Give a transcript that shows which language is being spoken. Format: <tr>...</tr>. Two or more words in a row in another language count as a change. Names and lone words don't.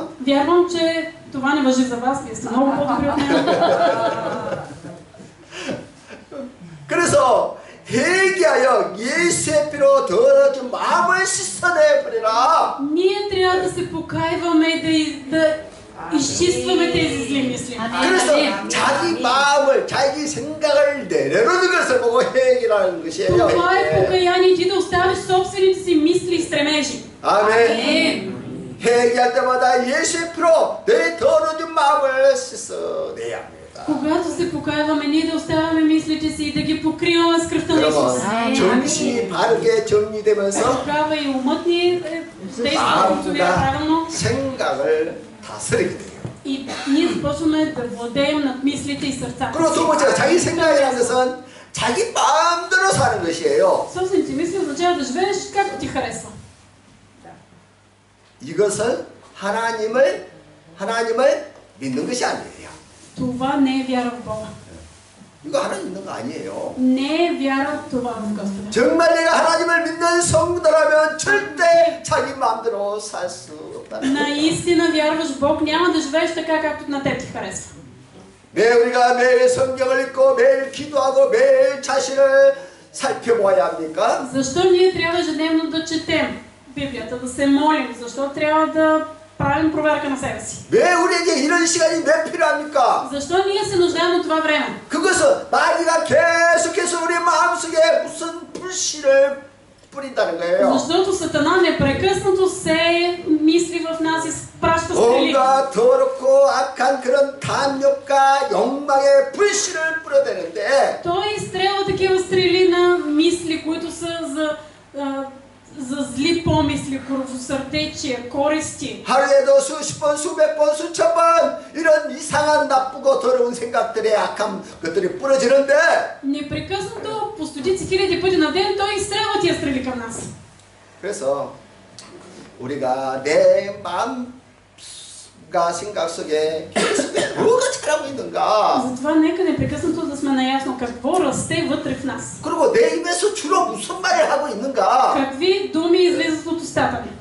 <bg>Вярвам, че това не важи за вас, вие сте много по-добри от мен.</bg> <ko>그래서 회개하여 예수의 피로 더러워진 마음을 씻어내버리라.</ko> <bg>Ние трябва да се покайваме и да изчистваме тези зли мисли.</bg> <ko>그래서 자기 마음을 자기 생각을 내려놓는 것을 보고 회개라는 것이에요.</ko> <bg>Това е</bg> <ko>회개.</ko> <bg>покаяние, ти да оставиш собствените си мисли и стремежи.</bg> <ko>아멘. 회개할 때마다 예수의 피로 내 더러워진 마음을 씻어내야 합니다.</ko> <bg>Когато се покайваме, ние да оставяме мислите си и да ги покриваме с кръвта на Исус.</bg> <ko>여러분 정신이 바르게 정리되면서</ko> <bg>Тогава и умът ни действа функционира правилно</bg> <ko>생각을 다스리게 돼요.</ko> <bg>и ние започваме да владеем над мислите и сърцата</bg> <ko>그리고 두 번째로 자기 생각이라는 것은 자기 마음대로 사는 것이에요.</ko> <bg>Собствените мисли означава да живееш както ти харесва.</bg> <ko>이것은 하나님을 믿는 것이 아니에요.</ko> <bg>Това не е вяра в Бога.</bg> <ko>이거 하나님 믿는 거 아니에요.</ko> <bg>Не е вяра това в Господа.</bg> <ko>정말 내가 하나님을 믿는 성도라면 절대 자기 마음대로 살 수 없다는 거예요.</ko> <bg>Наистина вярваш в Бог, няма да живееш така, както на теб ти харесва.</bg> <ko>왜 우리가 매일 성경을 읽고 매일 기도하고 매일 자신을 살펴보아야 합니까?</ko> <bg>Защо ние трябва ежедневно да четем Библията, да се молим? Защо трябва да правим проверка на себе си?</bg> <ko>왜 우리에게 이런 시간이 왜 필요합니까?</ko> <bg>Защо ние се нуждаем от това време?</bg> <ko>그것은 마귀가 계속해서 우리 마음속에 무슨 불씨를 뿌린다는 거예요.</ko> <bg>Защото Сатана непрекъснато сее мисли в нас и праща стрели.</bg> <ko>온갖 더럽고 악한 그런 탐욕과 욕망의 불씨를 뿌려대는데</ko> <bg>Той изстрелва такива стрели на мисли, които са за зли помисли, кръвосърдечие, користи.</bg> <ko>하루에도 수십 번, 수백 번, 수천 번 이런 이상한 나쁘고 더러운 생각들의 악한 것들이 뿌려지는데</ko> <bg>Непрекъснато, по стотици хиляди пъти на ден, той изстрелва тия стрели към нас.</bg> <ko>그래서 우리가 내 마음과 생각 속에 뭐가 자라고 있는가</ko> <bg>Затова нека непрекъснато да сме наясно какво расте вътре в нас.</bg> <ko>그리고 내 입에서 주로 무슨 말을 하고 있는가</ko> <bg>Какви думи излизат от устата ни.</bg>